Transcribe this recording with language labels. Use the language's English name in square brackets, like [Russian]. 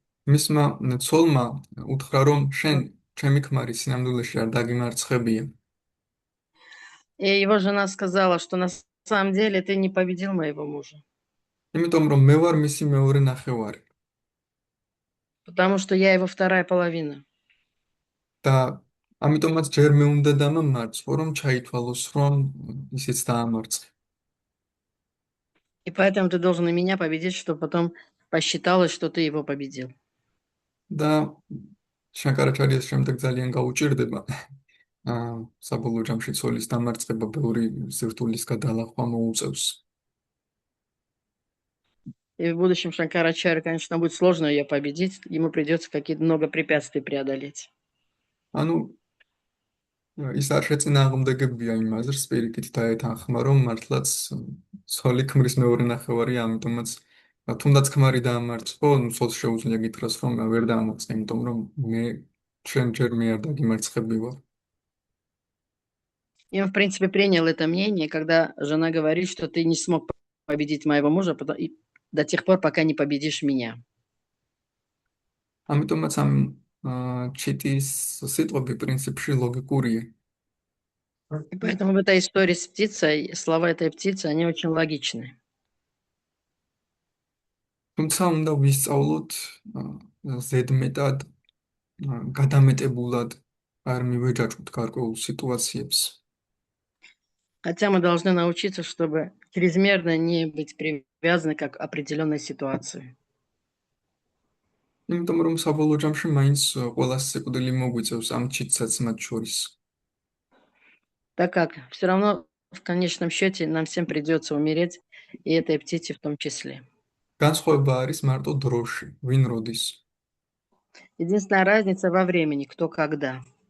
[Georgian] მისმა ცოლმა უთხრა, რომ შენ ჩემი ქმარი სინამდვილეში არ დაგიმარცხებია. [Russian] и его жена сказала, что на самом деле ты не победил моего мужа, [Georgian] იმიტომ რომ მე ვარ მისი მეორე ნახევარი [Russian] потому что я его вторая половина. [Georgian] და ამიტომაც ჯერ მე უნდა დამამარცხო, რომ ჩაითვალოს, რომ ისიც დაამარცხე. [Russian] И поэтому ты должен и меня победить, чтобы потом посчиталось, что ты его победил. [Georgian] და შანკარაჩარიას შემდეგ ძალიან გაუჭირდება საბოლოო ჯამში ცოლის დამარცხება ბევრი სირთულის გადალახვა მოუწევს. [Russian] И в будущем Шанкарачарье, конечно, будет сложно ее победить. Ему придется какие-то много препятствий преодолеть. [Georgian] ანუ ის არ შეწინააღმდეგებია იმ აზრს პირიქით დაეთანხმა, რომ მართლაც ცოლი ქმრის მეორე ნახევარია, ამიტომაც თუნდაც ქმარი დაამარცხო, ცოლს შეუძლია გითხრას, რომ ვერ დაამარცხე, იმიტომ რომ შენ ჯერ მე არ დაგიმარცხები ვარ. [Russian] И он, в принципе, принял это мнение, когда жена говорит, что ты не смог победить моего мужа до тех пор, пока не победишь меня. [Georgian] ამიტომაც ამ ჩიტის სიტყვები პრინციპში ლოგიკურია. [Russian] И поэтому в этой истории с птицей, слова этой птицы, они очень логичны. [Georgian] თუმცა უნდა ვისწავლოთ ზედმეტად გადამეტებულად არ მივეჯაჭვთ გარკვეულ სიტუაციებს. [Russian] Хотя мы должны научиться, чтобы чрезмерно не быть привязаны к определенной ситуации. [Georgian] იმიტომ რომ საბოლოო ჯამში მაინც ყველას სიკვდილი მოგვიწევს ამ ჩიტსაც მათ შორის. [Russian] Так как все равно в конечном счете нам всем придется умереть, и этой птице в том числе. [Georgian] განსხვავება არის მარტო დროში, ვინ როდის. [Russian] Единственная разница во времени, кто когда.